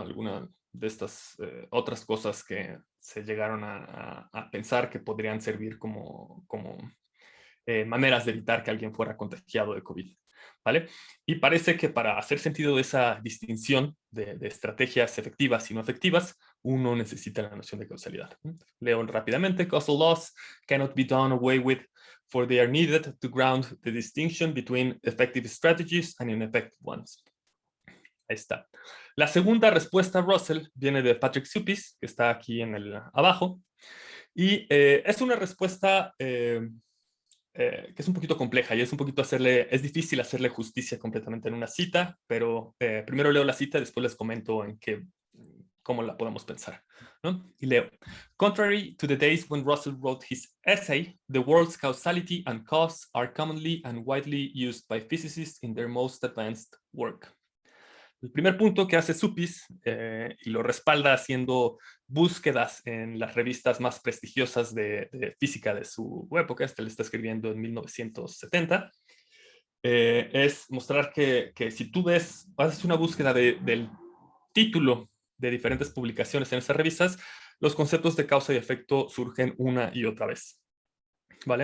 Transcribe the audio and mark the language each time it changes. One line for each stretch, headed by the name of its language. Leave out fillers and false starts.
Spanish: Alguna de estas otras cosas que se llegaron a pensar que podrían servir como maneras de evitar que alguien fuera contagiado de COVID. ¿Vale? Y parece que para hacer sentido de esa distinción de estrategias efectivas y no efectivas, uno necesita la noción de causalidad. Leo rápidamente:
English: causal laws cannot be done away with, for they are needed to ground the distinction between effective strategies and ineffective ones.
Spanish: Ahí está. La segunda respuesta a Russell viene de Patrick Suppis, que está aquí en el abajo, y es una respuesta que es un poquito compleja y es un poquito es difícil hacerle justicia completamente en una cita, pero primero leo la cita y después les comento cómo la podemos pensar, ¿no? Y leo:
English: contrary to the days when Russell wrote his essay, the words causality and cause are commonly and widely used by physicists in their most advanced work.
Spanish: El primer punto que hace Suppis, y lo respalda haciendo búsquedas en las revistas más prestigiosas de física de su época, le está escribiendo en 1970, es mostrar que si tú haces una búsqueda del título de diferentes publicaciones en esas revistas, los conceptos de causa y efecto surgen una y otra vez. ¿Vale?